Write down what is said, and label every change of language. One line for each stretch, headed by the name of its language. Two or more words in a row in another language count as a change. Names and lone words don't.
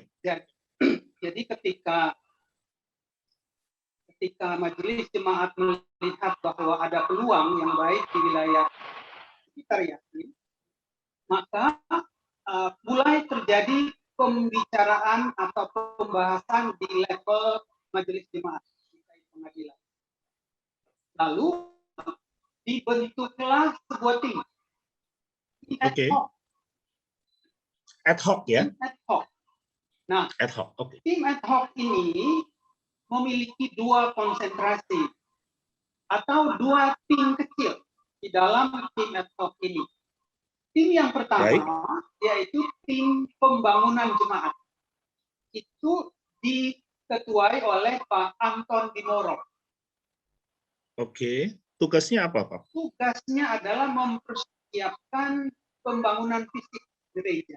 Indonesian: Jadi ketika Majelis Jemaat melihat bahwa ada peluang yang baik di wilayah sekitar Yasin, maka mulai terjadi pembicaraan atau pembahasan di level Majelis Jemaat GKI Pengadilan. Lalu dibentuklah sebuah tim. Oke.
Latin: Ad hoc ya? Ad hoc. Nah, ad hoc. Okay.
Indonesian: Tim
Latin: ad hoc
Indonesian: ini memiliki dua konsentrasi atau dua tim kecil di dalam tim
Latin: ad hoc
Indonesian: ini. Tim yang pertama yaitu tim pembangunan jemaat. Itu diketuai oleh Pak Anton Dimoro. Oke, tugasnya apa, Pak? Tugasnya adalah mempersiapkan pembangunan fisik gereja.